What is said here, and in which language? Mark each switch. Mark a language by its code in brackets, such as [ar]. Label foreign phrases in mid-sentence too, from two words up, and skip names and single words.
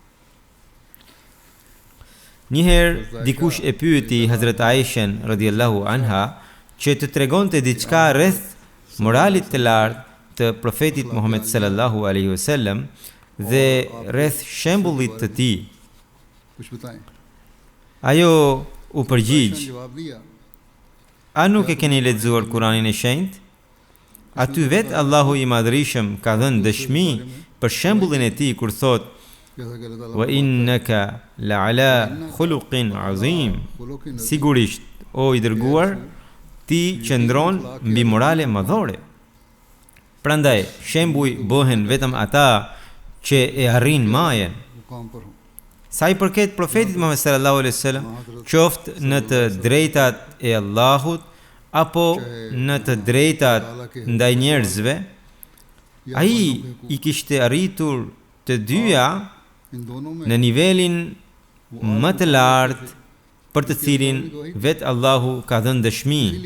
[sq] Njëherë dikush e pyeti Hazrat Aishen [ar] رضي الله عنها [sq] që të tregonte diçka rreth moralit të lartë të profetit Muhammed [ar] صلى الله عليه وسلم [sq] dhe rreth shembullit të tij. Ajo u përgjigj: A nuk e keni lexuar Kur'anin e Shenjtë? Aty vet Allahu i Madhërisëm ka dhënë dëshmi për shembullin e tij kur thot: [ar] وإنك لعلى خلق عظيم. [sq] Sigurisht, o i dërguar, ti qëndron mbi morale madhore. Prandaj, shembuj bëhen vetëm ata që e arrin majen. Sa i përket profetit Muhammed [ar] صلى الله عليه وسلم, [sq] qoftë në të drejtat e Allahut apo në të drejtat ndaj njerëzve, ai i kishte arritur të dyja në nivelin më të lartë për të cilin vetë Allahu ka dhënë dëshmi.